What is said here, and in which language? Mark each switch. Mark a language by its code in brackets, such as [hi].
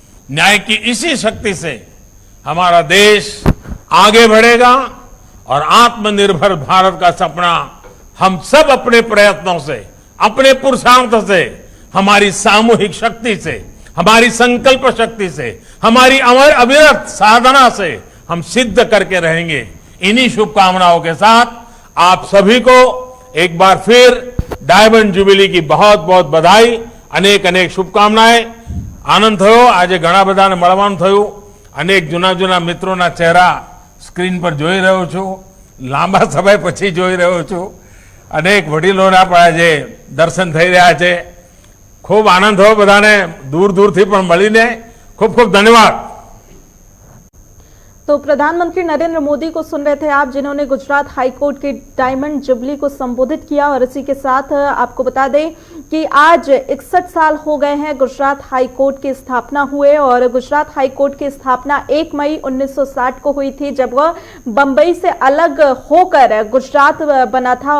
[hi] न्याय की इसी शक्ति से हमारा देश आगे बढ़ेगा और आत्मनिर्भर भारत का सपना हम सब अपने प्रयत्नों से, अपने पुरुषार्थ से, हमारी सामूहिक शक्ति से, हमारी संकल्प शक्ति से, हमारी अविरत साधना से हम सिद्ध करके रहेंगे। इन्हीं शुभकामनाओं के साथ आप सभी को एक बार फिर डायमंड जुबिली की बहुत बहुत बधाई, अनेक अनेक शुभकामनाएं। [gu] आनंद थयो। आज घણા બધાને મળવાનું થયું। અનેક જૂના જૂના મિત્રોના ચહેરા સ્ક્રીન પર જોઈ રહ્યો છું। લાંબા સમય પછી જોઈ રહ્યો છું। અનેક વડીલોના પણ આજે દર્શન થઈ રહ્યા છે। ખૂબ આનંદ થયો બધાને दूर दूरથી પણ મળીને। खूब खूब धन्यवाद। [hi] तो प्रधानमंत्री नरेंद्र मोदी को सुन रहे थे आप, जिन्होंने गुजरात हाईकोर्ट के डायमंड जुबली को संबोधित किया। और इसी के साथ आपको बता दें कि आज 61 साल हो गए हैं गुजरात हाईकोर्ट की स्थापना हुए। और गुजरात हाईकोर्ट की स्थापना 1 मई 1960 को हुई थी, जब वह बंबई से अलग होकर गुजरात बना था।